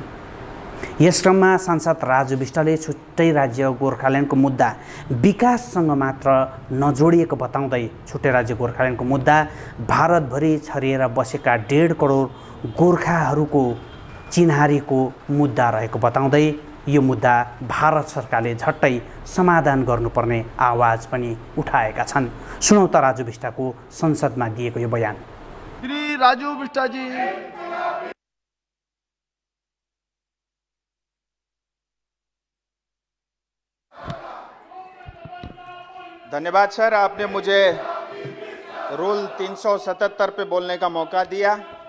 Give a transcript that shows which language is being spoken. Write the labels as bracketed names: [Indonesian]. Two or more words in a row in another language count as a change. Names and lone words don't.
[Nepali] यस क्रममा सांसद राजु विष्टले छुट्टै राज्य गोर्खाल्यान्डको मुद्दा विकाससँग मात्र नजोडिएको बताउँदै छुट्टै राज्य गोर्खाल्यान्डको मुद्दा भारतभरि छरिएर बसेका 1.5 करोड गोर्खाहरूको चिन्हारीको मुद्दा रहेको बताउँदै यो मुद्दा भारत सरकारले झट्टै समाधान गर्नुपर्ने आवाज पनि उठाएका छन्। सुनौ त राजु विष्टको संसदमा दिएको यो बयान। [Hindi] श्री राजू विष्टा जी। धन्यवाद सर, आपने मुझे रूल 377 पे बोलने का मौका दिया।